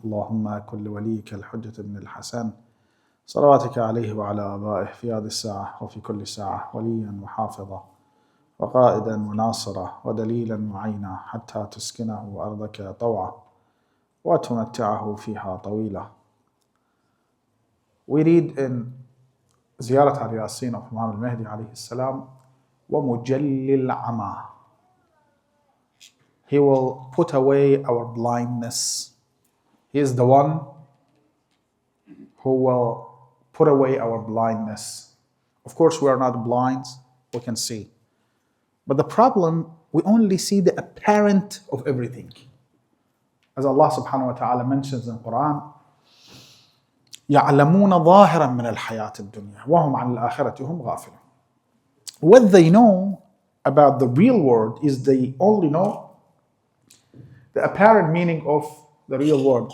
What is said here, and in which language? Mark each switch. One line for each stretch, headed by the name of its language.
Arabic: اللهم كل وليك الحجة بن الحسن صلواتك عليه وعلى آبائه في هذه الساعة وفي كل ساعة وليا وحافظا وقائدا وناصرا ودليلا وعينا حتى تسكنه أرضك طوعا وتمتعه فيها طويلا.
English: We read in
Arabic: زيارة الياسين
English: of Imam Mahdi
Arabic: عليه السلام ومجلي العمى.
English: He will put away our blindness. He is the one who will put away our blindness. Of course, we are not blind, we can see. But the problem, we only see the apparent of everything. As Allah subhanahu wa ta'ala mentions in the Quran,
Arabic: يَعْلَمُونَ ظَاهِرًا مِنَ الْحَيَاةِ الدُّنْيَا وَهُمْ عَنِ الْآخِرَةِ هُمْ غَافِلُونَ.
English: What they know about the real world is they only know the apparent meaning of the real world.